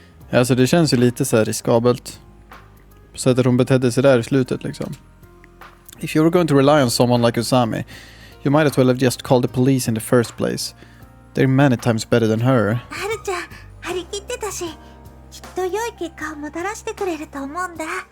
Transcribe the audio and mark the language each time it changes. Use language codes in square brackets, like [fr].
[sv] Alltså det känns ju lite så här riskabelt. Så att hon betedde sig där i slutet liksom. [en] If you were going to rely on someone like Usami, you might as well have just called the police in the first place. They're many times better than her. [ja] はるちゃん張り切ってたし、きっと良い結果をもたらしてくれると思うんだ。